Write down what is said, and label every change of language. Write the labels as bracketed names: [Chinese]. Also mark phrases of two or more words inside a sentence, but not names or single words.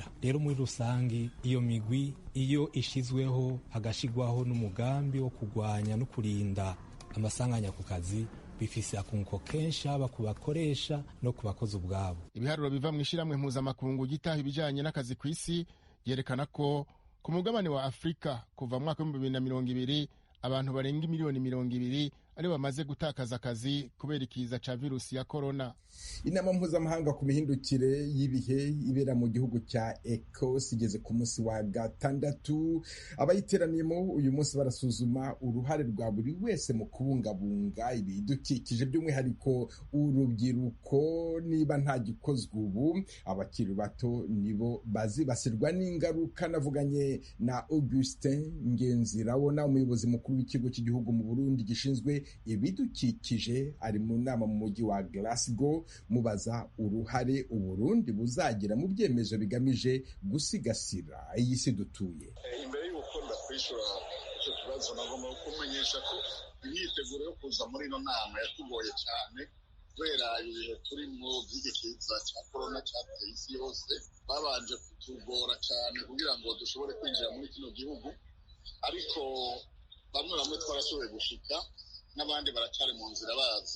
[Rundi] Rero muri rusangi iyo migwi iyo ishizweho hagashigwaho n'umugambi wo kurwanya no kurinda amasanganya ku kazi, bifise akunguko kenshi haba ku bakoresha no ku bakozi ubwabo. Ibiharuro biva mu ishyirahamwe mpuzamakungu gitaha ibijanye n'akazi ku isi yerekana ko ku mugabane wa Afurika kuva mu mwaka w'ibihumbi 2020 abantu barenga miliyoni 200 ari bamaze gutakaza akazi kubera ikiza ca virusi ya corona. [Kinyarwanda] Inama mpuzamahanga ku mihindukire y'ibihe ibera mu gihugu cya Ecosse igeze ku munsi wa gatandatu. Abayiteraniyemo uyu munsi barasuzuma uruhare rwa buri wese mu kubungabunga ibidukikije, by'umwihariko urubyiruko. Niba nta gikozwe ubu, abakiri bato nibo bazibasirwa n'ingaruka. Navuganye na Augustin Ngenzirabona, umuyobozi mukuru w'ikigo cy'igihugu mu Burundi gishinzwe ibidukikije, ari mu nama mu mujyi wa Glasgow, mubaza uruhare Uburundi buzagira mu byemezo bigamije gusigasira iyi si dutuye. [Rundi] Imbere y'uko ndakwishura icyo kibazo, nagomba kumenyesha ko imyiteguro yo kuza muri ino nama yatugoye cyane kubera ibihe turimo by'igikiza cya corona cyateye isi yose. Babanje kutugora cyane kugira ngo dushobore kwinjira muri kino gihugu, ariko bamwe twarashoboye gushika, n'abandi baracyari mu nzira baza.